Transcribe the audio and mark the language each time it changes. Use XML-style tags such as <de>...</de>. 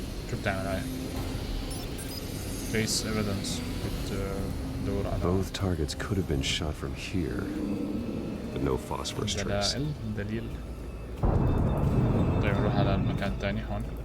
<ar>شو بتعمل هاي؟</ar> <en>Trace evidence.</en> <ar>بتدور على</ar> <en>Both targets could have been shot from here, but no phosphorus trace.</en> <ar>دليل. طيب نروح على المكان الثاني هون.</ar>